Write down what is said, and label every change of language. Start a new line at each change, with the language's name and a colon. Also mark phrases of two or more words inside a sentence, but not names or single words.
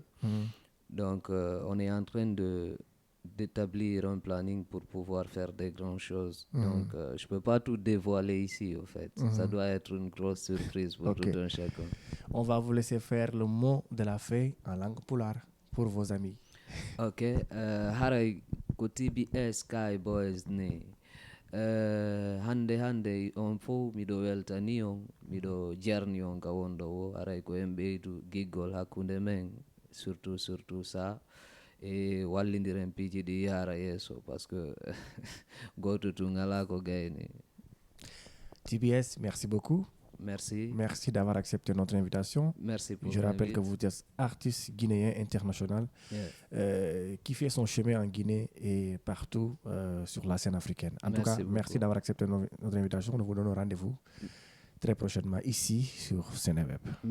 French: Donc, on est en train d'établir un planning pour pouvoir faire des grandes choses. Donc, je ne peux pas tout dévoiler ici, au fait. Ça doit être une grosse surprise pour tout un chacun. On va vous laisser faire le mot de la fin en langue poulard pour vos amis.
Fula: Ok. Haray ko TBS Sky Boys ne. Hande on fo miɗo weltani on, miɗo jarni on ka wonɗo wo. Haray ko en ɓeydu giggol hakkunde men,
French: surtout ça.
Fula: Et wallindiren piiji ɗi yara yeeso
French: parce que
Fula: goto tu ngala ko gayni.
French: TBS, merci beaucoup. Merci. Merci d'avoir accepté notre invitation. Merci pour Je rappelle que vous êtes artiste guinéen international qui fait son chemin en Guinée et partout sur la scène africaine. En tout cas, merci d'avoir accepté notre invitation. Nous vous donnons rendez-vous très prochainement ici sur Seneweb.